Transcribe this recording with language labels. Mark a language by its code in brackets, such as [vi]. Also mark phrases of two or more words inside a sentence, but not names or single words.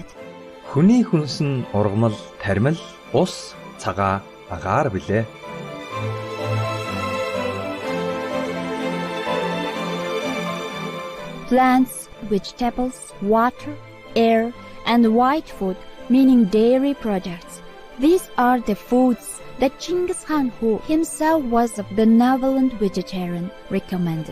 [mn] Хүний хүнс нь ургамал, тармил, ус, цагаа, агаар билээ. [en] Plants, vegetables, water, air, and white food, meaning dairy products. These are the foods that Genghis Khan, who himself was a benevolent vegetarian, recommended.